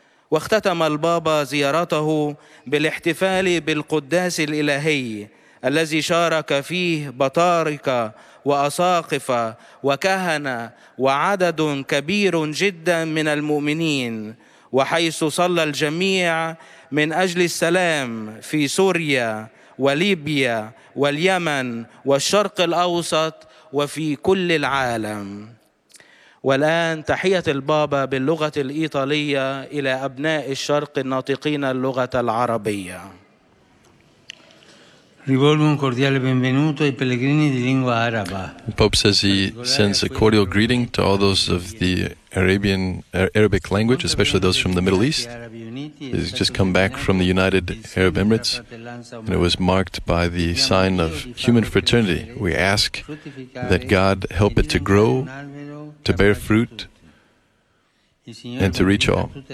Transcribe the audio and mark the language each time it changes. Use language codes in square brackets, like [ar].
[ar] واختتم البابا زيارته بالاحتفال بالقداس الإلهي الذي شارك فيه بطاركة وأساقفة وكهنة وعدد كبير جدا من المؤمنين، وحيث صلى الجميع من أجل السلام في سوريا وليبيا واليمن والشرق الأوسط وفي كل العالم. والآن تحية البابا باللغة الإيطالية إلى أبناء الشرق الناطقين اللغة العربية. [it] Rivolgo un cordiale benvenuto ai pellegrini di lingua araba. [en] The Pope says he sends a cordial greeting to all those of the Arabic language, especially those from the Middle East. He's just come back from the United Arab Emirates, and it was marked by the sign of human fraternity. We ask that God help it to grow, to bear fruit, and to reach all.